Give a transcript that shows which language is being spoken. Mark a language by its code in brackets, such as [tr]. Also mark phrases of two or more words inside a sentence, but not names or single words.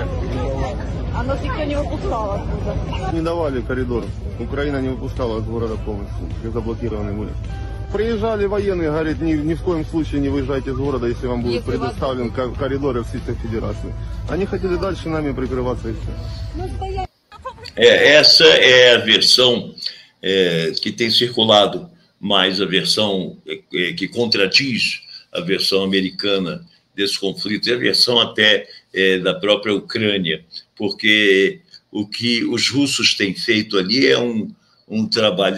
[ru] А нас никто не выпускал оттуда. Не давали коридор. Украина не выпускала из города полностью. Заблокированы были. Приезжали военные, говорят, ни в коем случае не выезжайте из города, если вам будет предоставлен коридор в Российской Федерации. Они хотели дальше нами прикрываться и все. [pt] Essa é a versão que tem circulado, mais a versão que contradiz a versão americana desse conflito, e a versão até da própria Ucrânia, porque o que os russos têm feito ali é um trabalho.